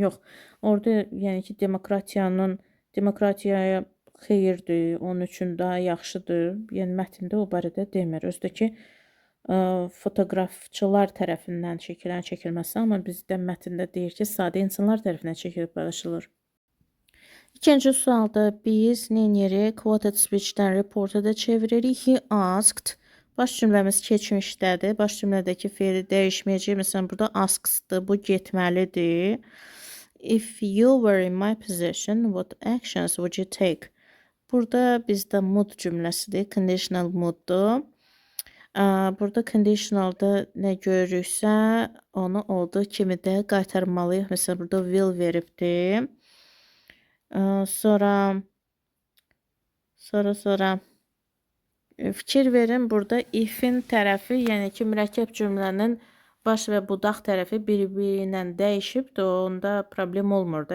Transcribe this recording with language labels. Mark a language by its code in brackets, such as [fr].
[az] Yox, orada yəni ki, demokratiyaya xeyirdir, onun üçün daha yaxşıdır. Yəni mətndə o barədə demir. Özdəki fotoqrafçılar tərəfindən şəkillərin çəkilməsi, amma bizdə mətndə deyir ki, sadə insanlar tərəfindən çəkilib paylaşılır. İkinci sualda biz neynirik? Quoted speech-dən reporta da çeviririk. [en] He asked. [az] Baş cümləmiz keçmişdədir. Baş cümlədəki feili dəyişməyəcək. Məsələn, burada asks-dır. Bu getməlidir. [en] If you were in my position, what actions would you take? [az] Burada bizdə mood cümləsidir. Conditional mooddur. Burada conditionalda nə görürüksə, onu olduğu kimi də qaytarmalıyıq. Məsələn, burada will veribdir. Sonra fikir verin, burada if-in tərəfi, yəni ki, mürəkkəb cümlənin baş və budaq tərəfi bir-birindən dəyişibdir, onda problem olmur da.